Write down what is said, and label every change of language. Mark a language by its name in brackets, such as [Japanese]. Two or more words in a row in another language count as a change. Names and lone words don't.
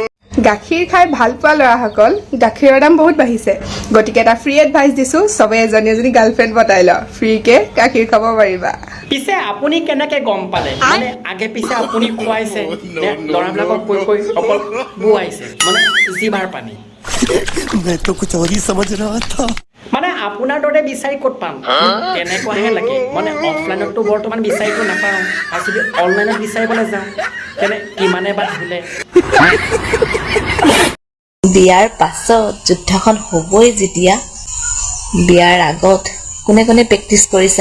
[Assamese] গাখীৰ খাই ভাল পোৱা ল'ৰাসকল গাখীৰৰ দাম বহুত বাঢ়িছে গতিকে এটা [English] free advice [Assamese] দিছোঁ চবে এজনী গাৰ্লফ্ৰেণ্ড পতাই লওঁ ফ্ৰীকে গাখীৰ খাব পাৰিবা পিছে আপুনি কেনেকে গম পালে মানে আগে পিছে আপুনি খুৱাইছে নে ল'ৰাবিলাকক কৈ অকল বুৱাইছে মানে জিভাৰ পানী [Hindi] मैं तो कुछ और ही समझ रहा था [Assamese] মানে আপোনাৰ দৰে বিচাৰি ক'ত পাম তেনেকুৱাহে লাগে মানে অফলাইনততো বৰ্তমান বিচাৰিব নাপাওঁ আৰু যদি অনলাইনত বিচাৰিবলৈ যাওঁ তেনে কিমানে বা ধুলে বিয়াৰ পাছত যুদ্ধখন হ'বই যেতিয়া বিয়াৰ আগত কোনে কোনে প্ৰেক্টিচ কৰিছা